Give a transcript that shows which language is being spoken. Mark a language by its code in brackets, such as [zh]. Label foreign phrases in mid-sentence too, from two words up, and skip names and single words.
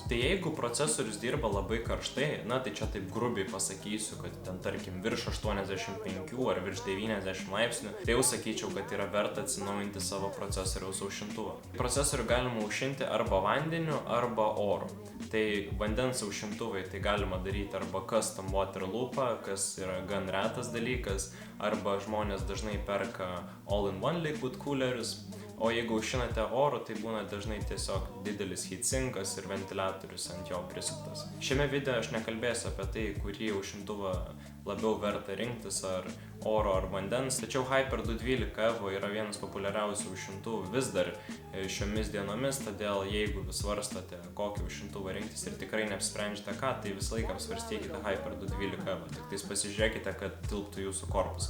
[lt] Tai jeigu procesorius dirba labai karštai, na tai čia taip grubiai pasakysiu, kad ten tarkim virš 85 ar virš 90 laipsnių, tai jau sakyčiau, kad yra verta atsinaujinti savo procesoriaus aušintuvą. Procesorių galima aušinti arba vandeniu, arba oru. Tai vandens aušintuvai tai galima daryti arba [en] custom water loopą, [lt] kas yra gan retas dalykas, arba žmonės dažnai perka [en] all-in-one liquid coolerius, [lt] o jeigu aušinate oru, tai būna dažnai tiesiog didelis heatsinkas ir ventiliatorius ant jo prisuktas. Šiame video aš nekalbėsiu apie tai, kurį aušintuvą labiau verta rinktis, ar oro ar vandens, tačiau Hyper 212 Evo yra vienas populiariausių aušintuvų vis dar šiomis dienomis, todėl jeigu vis svarstote, kokį aušintuvą rinktis ir tikrai neapsprendžiate ką, tai visą laiką apsvarstykite Hyper 212 Evo, tik tais pasižiūrėkite, kad tilptų jūsų korpusą.